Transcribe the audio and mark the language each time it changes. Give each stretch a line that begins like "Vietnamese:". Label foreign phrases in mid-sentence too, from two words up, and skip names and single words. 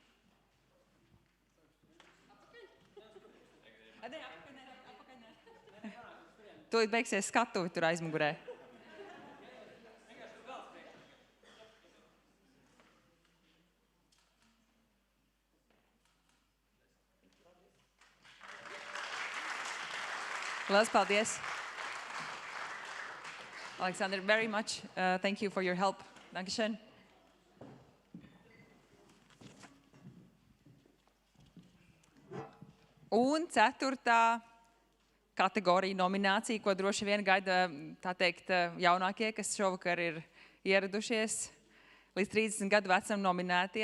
Latvian: Tūlīt beigsies skatuvi tur aizmugurē. Lielas paldies.
English: Alexander, very much thank you for your help.
German: Dankeschön.
Latvian: Un 4. kategorija nominācija, ko droši vien gaida, tā teikt, jaunākie, kas šovakar ir ieradušies līdz 30 gadu vecam nominētie.